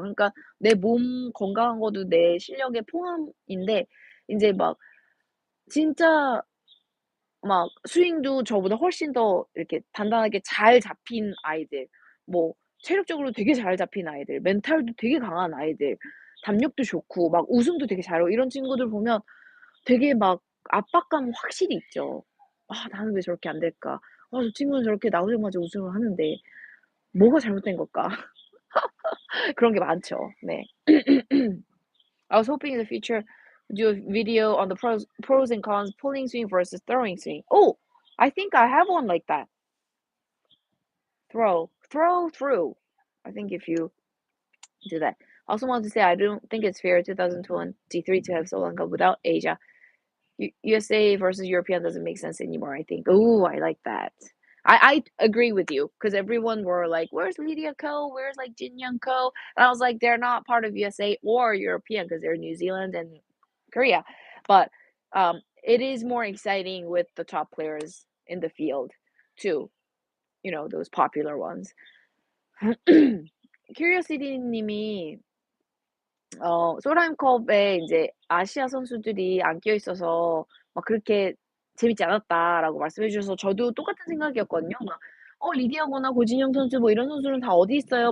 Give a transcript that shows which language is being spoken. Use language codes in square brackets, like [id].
[ko] 그러니까 내 몸 건강한 것도 내 실력의 포함인데 인제 막 진짜 막 스윙도 저보다 훨씬 더 이렇게 단단하게 잘 잡힌 아이들, 뭐 체력적으로 되게 잘 잡힌 아이들, 멘탈도 되게 강한 아이들, 담력도 좋고 막 우승도 되게 잘하고 이런 친구들 보면 되게 막 압박감 확실히 있죠. '아 나는 왜 저렇게 안 될까? 저 친구는 저렇게 나오자마자 우승을 하는데 뭐가 잘못된 걸까?' 그런 게 많죠. 네. [en] I was hoping in the future do a video on the pros and cons pulling swing versus throwing swing. Oh, I think I have one like that. Throw through. I think if you do that. I also want to say I don't think it's fair 2023 to have Solhiem Cup without Asia. USA versus European doesn't make sense anymore, I think. Oh, I like that. I agree with you because everyone were like, "Where's Lydia Ko? Where's like Jin Young Ko?" And I was like, "They're not part of USA or European because they're New Zealand and Korea." But it is more exciting with the top players in the field too. Those popular ones. [ko] 큐리오시티 님이 솔하임컵에 인제 아시아 선수들이 안 끼어 있어서 막 그렇게 "재밌지 않았다."라고 말씀해 주셔서 저도 똑같은 생각이었거든요. 막 리디아거나 고진영 선수 뭐 "이런 선수는 다 어디 있어요?"